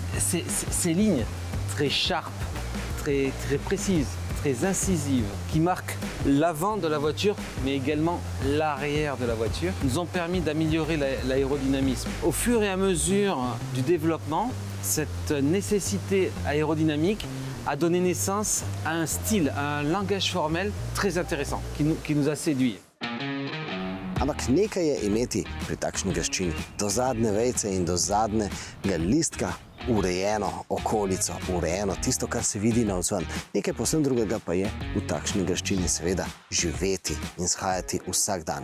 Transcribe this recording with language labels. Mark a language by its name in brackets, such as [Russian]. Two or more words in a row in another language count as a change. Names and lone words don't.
[French] Ces lignes très sharp, très précises, très incisives, qui marquent l'avant de la voiture, mais également l'arrière de la voiture, nous ont permis d'améliorer l'aérodynamisme. Au fur et à mesure du développement, cette nécessité aérodynamique a donné naissance à un style, à un langage formel très intéressant, qui nous a séduits. [Slovenian] Ampak nekaj je imeti pri takšni graščini do zadnje vejce in do zadnjega listka urejeno okolico, urejeno tisto, kar se vidi navzven. Nekaj povsem drugega pa je v takšni graščini seveda živeti in shajati vsak dan.